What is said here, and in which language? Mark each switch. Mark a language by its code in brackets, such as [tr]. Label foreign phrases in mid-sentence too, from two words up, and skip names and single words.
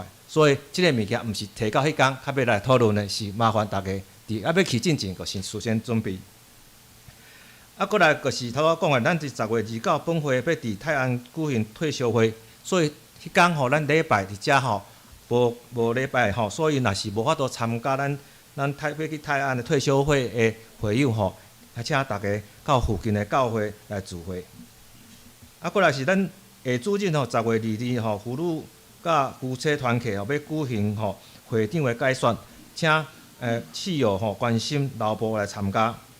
[nan] 所以，即个物件毋是提到迄天较要来讨论的，是麻烦大家伫要去进前，就先事先准备。啊，过来就是头仔讲的，咱伫10月29本会要伫泰安举行退休会，所以迄天吼，咱礼拜伫遮吼，无礼拜吼，所以若是无法度参加咱要去泰安的退休会的会友吼，还请大家到附近的教会来聚会。啊，过来是咱下主任吼，10月22吼，妇女甲夫妻团契吼要举行吼会长的改选，请市友吼关心劳部来参加。